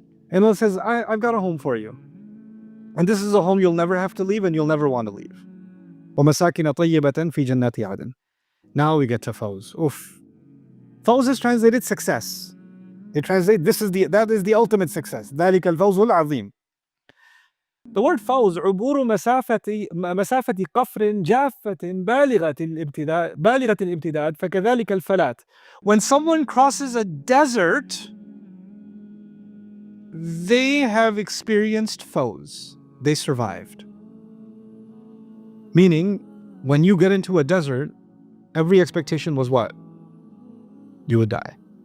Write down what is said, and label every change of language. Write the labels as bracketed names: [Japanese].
[English] And Allah says, I've got a home for you. And this is a home you'll never have to leave and you'll never want to leave. [Arabic] وَمَسَاكِنَ طَيِّبَةً فِي جَنَّاتِ عَدْنٍ. [English] Now we get to fawz. Oof. Fawz is translated success. They translate, that is the ultimate success. [Arabic] ذَلِكَ الْفَوْزُ الْعَظِيمُ. [English] The word fawz, [Arabic] عبور مسافة قفر جافة بالغة الامتداد فكذلك الفلات. [English] When someone crosses a desert, they have experienced fawz. They survived. Meaning, when you get into a desert, every expectation was what? You would die.